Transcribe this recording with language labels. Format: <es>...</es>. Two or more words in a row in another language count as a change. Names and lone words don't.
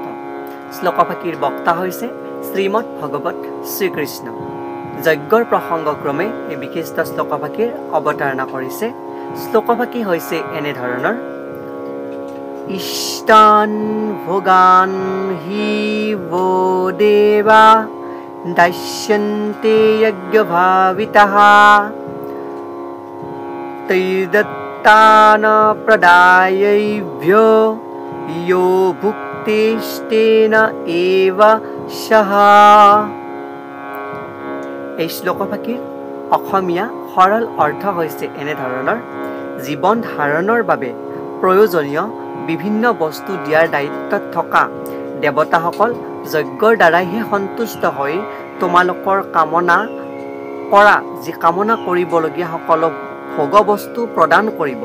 <as>শ্লোকভাগীৰ বক্তা হৈছে শ্ৰীমদ্ ভগৱত শ্ৰীকৃষ্ণ। যজ্ঞৰ প্ৰসংগক্ৰমে এই বিশিষ্ট শ্লোকভাগীৰ অৱতাৰণা কৰিছে। শ্লোকভাগী হৈছে এনেধৰণৰ:</as> <sa>ইষ্টান ভোগান হি वो देवा दास्यन्ते यज्ञभावितः तैर्दत्तान प्रदायैभ्यो यो भुक्तेस्तेन एव सः।</sa> <as>এই শ্লোকভাগীৰ অসমীয়া সৰল অৰ্থ হৈছে এনেধৰণৰ: জীৱন ধাৰণৰ বাবে প্ৰয়োজনীয় বিভিন্ন বস্তু দিয়াৰ দায়িত্বত থকা দেৱতাসকল যজ্ঞৰ দ্বাৰাইহে সন্তুষ্ট হৈ তোমালোকৰ কামনা কৰিবলগীয়া সকলো ভোগবস্তু প্ৰদান কৰিব।</as>